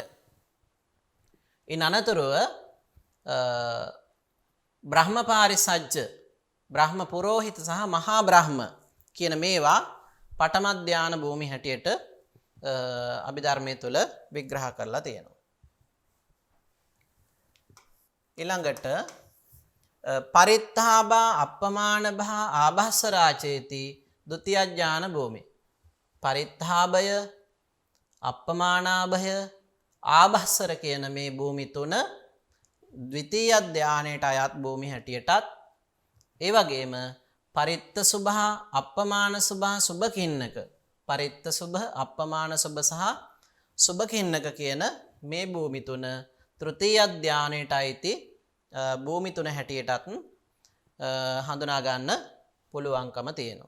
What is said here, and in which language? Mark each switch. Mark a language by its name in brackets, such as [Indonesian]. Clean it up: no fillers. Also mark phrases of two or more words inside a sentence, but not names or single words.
[Sinhala] ඉන් අනතුරුව බ්‍රහ්ම පාරිසජ්ජ, බ්‍රහ්ම පුරෝහිත සහ මහා බ්‍රහ්ම කියන මේවා පඨම ධාන භූමි හැටියට අභිධර්මයේ තුල විග්‍රහ කරලා තියෙනවා. [Pali] ඊළඟට පරිත්තාබා අප්පමානභා ආභස්සරාචේති ဒုတိ ය ඥාන භූමි. [Sinhala] පරිත්තාභය, අප්පමානාභය, ආභස්සර කියන මේ භූමි තුන ද්විතීය ධානයට අයත් භූමි හැටියටත්, ඒ වගේම පරිත්ත සුභ, අප්පමාන සුභ, සුභකින්නක, පරිත්ත සුභ, අප්පමාන සුභ සහ සුභකින්නක කියන මේ භූමි තුන තෘතීය ධානයට අයිති භූමි තුන හැටියටත් හඳුනා ගන්න පුළුවන්කම තියෙනවා.